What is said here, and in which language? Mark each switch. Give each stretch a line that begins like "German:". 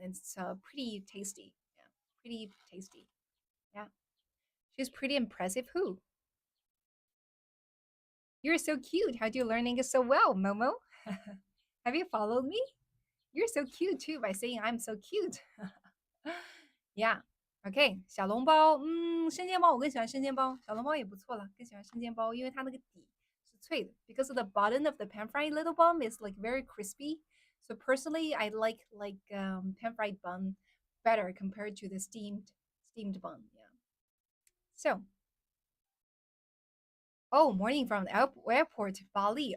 English: And it's pretty tasty. Yeah, pretty tasty. Yeah, she's pretty impressive. Who? You're so cute. How do you learn English so well, Momo? Have you followed me? You're so cute too by saying I'm so cute. Yeah.
Chinese: OK，小笼包，生煎包我更喜欢生煎包，小笼包也不错了，更喜欢生煎包，因为它那个底是脆的。
English: Because the bottom of the pan fried little bun is like very crispy. So personally, I like pan fried bun better compared to the steamed bun. Yeah. So, oh, morning from the airport, Bali.